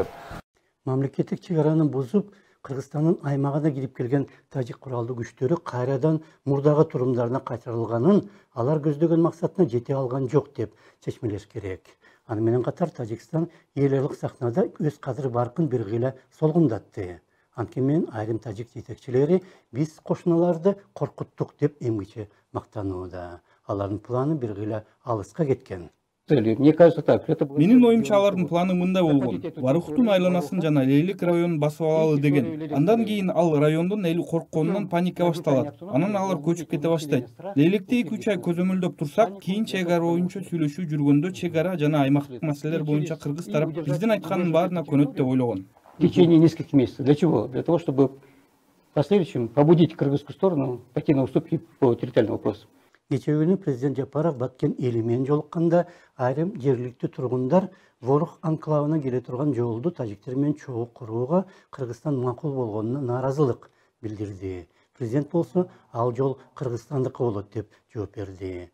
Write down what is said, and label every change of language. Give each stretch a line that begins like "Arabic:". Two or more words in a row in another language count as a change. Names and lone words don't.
Kyrgyz: Мамлекеттик чек араны бузуп, Кыргызстандын аймагына кирип келген тажик куралдуу күчтөрү кайрадан мурдагы турумдарына кайтарылганын, алар көздөгөн максатына жете алган жок деп чечмелеш керек. Аны менен катар Тажикстан эл аралык сахнада өз кадыр баркын бир гыйла солгундатты. Анткени айрым тажик жетекчилери биз кошуналарды коркуттук деп эмгиче мактанууда. Алардын планы бир гыйла алыска кеткен.
Russian: Мне кажется так.
Kyrgyz: Менин оюмча алардын планы мындай болгон. Барыхтун айланасын жана Лейлик районун басып алалы деген. Андан кийин ал райондун эли коркконунан паника башталат. Анан алар көчүп кете баштайт. Лейликте 2-3 ай көзөмөлдөп турсак, кийин чек ара боюнча сүйлөшүү жүргөндө чек ара жана аймактык маселелер боюнча кыргыз тарап биздин айткандын баарына көнөт деп ойлогон.
Russian: В течение нескольких месяцев. Для чего? Для того, чтобы в последующем побудить кыргызскую сторону пойти на уступки по территориальным вопросам.
Kyrgyz: Кече күнү президент Жапаров Баткен эли менен жолукканда айрым жергиликтүү тургундар Ворух анклавына келе турган жолду тажиктер менен чогуу курууга Кыргызстан макул болгонуна нааразылык билдирди. Президент болсо ал жол Кыргызстандыкы болот деп жооп берди.